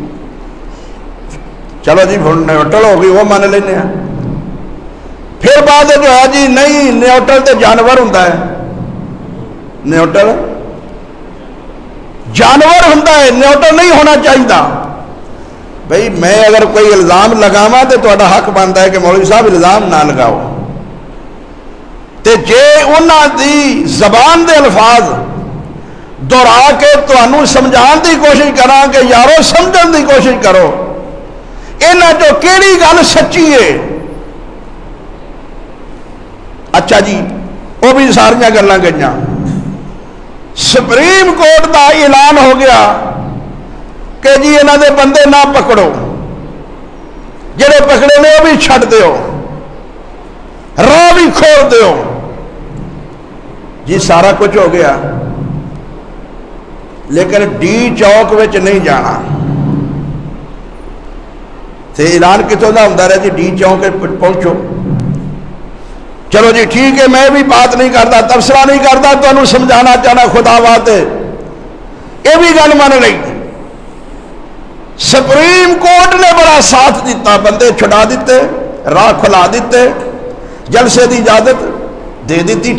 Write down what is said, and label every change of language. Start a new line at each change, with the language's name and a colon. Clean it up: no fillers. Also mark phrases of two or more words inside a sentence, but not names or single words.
Urdu: چلو جی نیوٹرل ہو گئی وہ من لینے ہیں. پھر بعد جو ہے جی نہیں نیوٹرل تو جانور ہوتا ہے, نیوٹرل جانور ہوتا ہے, نیوٹرل نہیں ہونا چاہیے.
Punjabi: بھئی میں اگر کوئی الزام لگاواں تو تہاڈا حق بنتا ہے کہ مولوی صاحب الزام نہ لگاؤ. تے جے انہاں دی زبان دے الفاظ دہرا کے تانوں سمجھان دی کوشش کراں کہ یارو سمجھن دی کوشش کرو انہاں چوں کیڑی گل سچی ہے. اچھا جی وہ بھی ساریاں گلاں گئیاں. سپریم کورٹ دا اعلان ہو گیا کہ جی انہاں دے بندے نہ پکڑو, جڑے پکڑے نے وہ بھی چھڈ دیو, راہ بھی کھول دیو. جی سارا کچھ ہو گیا, لیکن ڈی چوک وچ نہیں جانا. تے اعلان کتوں دا ہوندا رہا جی ڈی چوک پہنچو.
Urdu: چلو جی ٹھیک ہے, میں بھی بات نہیں کرتا, تبصرہ نہیں کرتا, تمہیں سمجھانا چاہنا خدا بات ہے.
Punjabi: یہ بھی گل من رہی. سپریم کورٹ نے بڑا ساتھ دیتا, بندے چھڑا دیتے, راہ کھلا دیتے, جلسے دی اجازت دے دیتی.